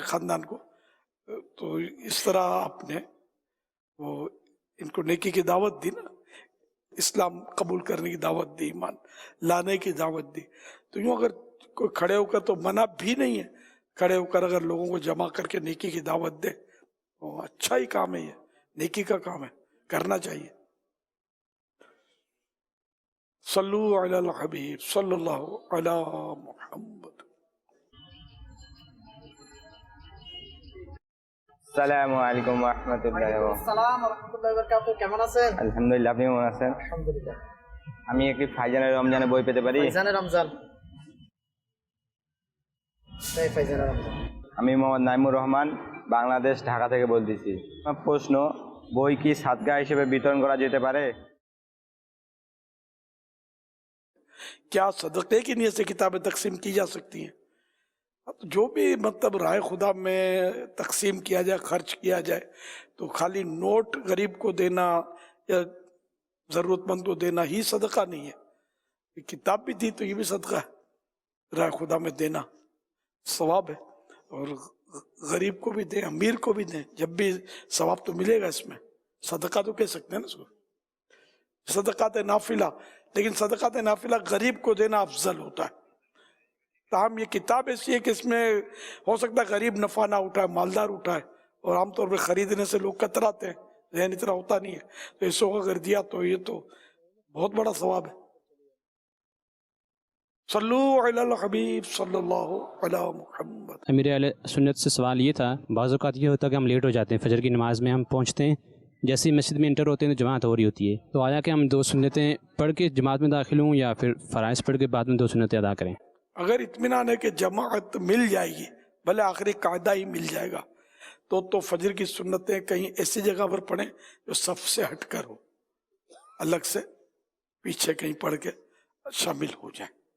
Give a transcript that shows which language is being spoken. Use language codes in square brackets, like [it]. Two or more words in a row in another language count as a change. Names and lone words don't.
[ur] خاندان کو، تو اس طرح آپ نے وہ ان کو نیکی کی دعوت دی نا، اسلام قبول کرنے کی دعوت دی، ایمان لانے کی دعوت دی، تو یوں اگر کوئی کھڑے ہو کر، تو منع بھی نہیں ہے، کھڑے ہو کر اگر لوگوں کو جمع کر کے نیکی کی دعوت دے تو اچھا ہی کام ہے، یہ نیکی کا کام ہے، کرنا چاہیے۔ [ar] صلو علی الحبیب صلی اللہ علی محمد۔ السلام علیکم ورحمۃ اللہ السلام ورحمۃ اللہ وبرকাতহু, [bn] কেমন আছেন? আলহামদুলিল্লাহ, আপনি কেমন আছেন? আলহামদুলিল্লাহ। আমি একটি ফাইজানের রমজানে বই পেতে পারি? ফাইজানের রমজান, এই ফাইজানের রমজান। আমি মোহাম্মদ নাইমুর রহমান, বাংলাদেশ, ঢাকা থেকে বলতেছি। আমার প্রশ্ন, বই কি সাদকা হিসেবে বিতরণ করা যেতে পারে? [ur] کیا صدقے کی نیت سے کتابیں تقسیم کی جا سکتی ہیں؟ جو بھی مطلب رائے خدا میں تقسیم کیا جائے، خرچ کیا جائے، تو خالی نوٹ غریب کو دینا یا ضرورت مند کو دینا ہی صدقہ نہیں ہے، کتاب بھی دی تو یہ بھی صدقہ ہے، رائے خدا میں دینا، ثواب ہے، اور غریب کو بھی دیں، امیر کو بھی دیں، جب بھی ثواب تو ملے گا اس میں. صدقہ تو کہہ سکتے ہیں نا اس کو، صدقات نافلہ، لیکن صدقات نافلہ غریب کو دینا افضل ہوتا ہے. تاہم یہ کتاب ایسی ہے کہ اس میں ہو سکتا ہے غریب نفع نہ اٹھائے، مالدار اٹھائے، اور عام طور پر خریدنے سے لوگ کتراتے ہیں، ذہن اتنا ہوتا نہیں ہے، تو اس کو اگر دیا تو یہ تو بہت بڑا ثواب ہے. [ar] صلوا على الحبيب صلى الله على محمد. [ur] میرے اہل سنت سے سوال یہ تھا، بعض اوقات یہ ہوتا ہے کہ ہم لیٹ ہو جاتے ہیں، فجر کی نماز میں ہم پہنچتے ہیں، جیسے ہی مسجد میں انٹر ہوتے ہیں تو جماعت ہو رہی ہوتی ہے، تو آیا کہ ہم 2 سنتیں پڑھ کے جماعت میں داخل ہوں یا پھر فرائض پڑھ کے بعد میں 2 سنتیں ادا کریں? اگر اطمینان ہے کہ جماعت مل جائے گی، بھلے آخری قاعدہ ہی مل جائے گا، تو فجر کی سنتیں کہیں ایسی جگہ پر پڑھیں جو صف سے ہٹ کر ہو، الگ سے پیچھے کہیں پڑھ کے شامل ہو جائے.